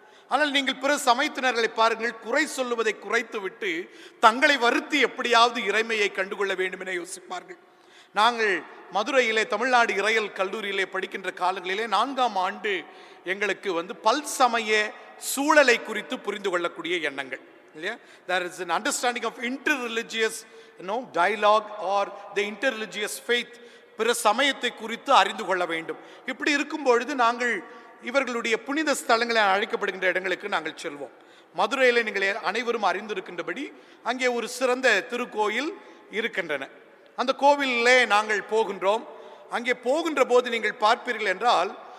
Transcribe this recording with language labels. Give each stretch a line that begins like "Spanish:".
Tamil: ஆனால் நீங்கள் பிற சமயத்தினர்களை பாருங்கள், குறை சொல்லுவதை குறைத்து விட்டு தங்களை வருத்தி எப்படியாவது இறைமையை கண்டுகொள்ள வேண்டும் என யோசிப்பார்கள். நாங்கள் மதுரையிலே தமிழ்நாடு இறையல் கல்லூரியிலே படிக்கின்ற காலங்களிலே 4ஆம் ஆண்டு எங்களுக்கு பல்சமய சூழலை குறித்து புரிந்து கொள்ளக்கூடிய எண்ணங்கள் இல்லையா?
English: There is an understanding of interreligious dialogue or the interreligious faith.
Tamil: பிற சமயத்தை குறித்து அறிந்து கொள்ள வேண்டும். இப்படி இருக்கும் பொழுது நாங்கள் இவர்களுடைய புனித ஸ்தலங்களை அழைக்கப்படுகின்ற இடங்களுக்கு நாங்கள் செல்வோம். மதுரையில் நீங்கள் அனைவரும் அறிந்திருக்கின்றபடி அங்கே ஒரு சிறந்த திருக்கோயில் இருக்கின்றன. அந்த கோவிலே நாங்கள் போகின்றோம். அங்கே போகின்ற போது நீங்கள் பார்ப்பீர்கள் என்றால்